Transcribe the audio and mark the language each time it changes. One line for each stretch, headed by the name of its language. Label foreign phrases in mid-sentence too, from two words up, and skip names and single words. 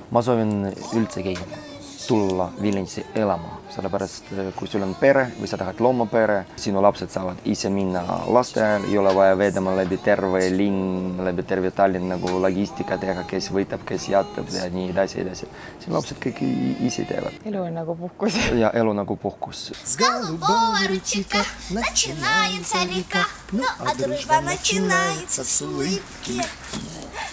Estonian: Ma soovin üldsegi tulla Viljandisse elama, sellepärast kui sul on pere või sa tahad loomapere, sinu lapsed saavad ise minna lasteajal, ei ole vaja vedama läbi terve linn, läbi terve Tallinn nagu logistika teha, kes võtab, kes jätab ja nii edasi. Siin lapsed kõik ise teevad. Elu on nagu puhkus. Ja elu nagu puhkus.
Russian: С голубого ручейка начинается река, ну а дружба начинается с улыбки.